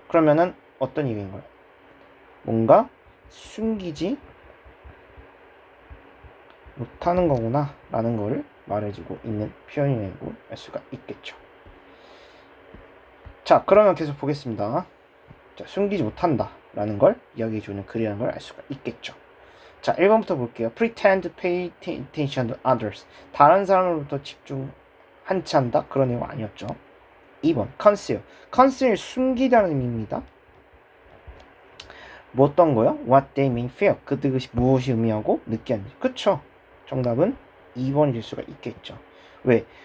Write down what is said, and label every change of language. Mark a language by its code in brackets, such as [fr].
[ko] 그러면은 어떤 얘기인 거예요? 뭔가 숨기지 못하는 거구나 라는 걸 말해주고 있는 표현이라고 할 수가 있겠죠. 자, 그러면 계속 보겠습니다. 자, 숨기지 못한다 라는 걸 이야기해주는 글이라는 걸 알 수가 있겠죠. 자, 1번부터 볼게요. [en] Pretend to pay attention to others. [ko] 다른 사람으로부터 집중하지 않다? 그런 내용 아니었죠. 2번 conceal. conceal 숨기다는 의미입니다. 뭐 어떤 거요? [en] What they may feel. [ko] 그것이 무엇이 의미하고 느끼는지. 그쵸? 정답은 2번이 될 수가 있겠죠. 왜?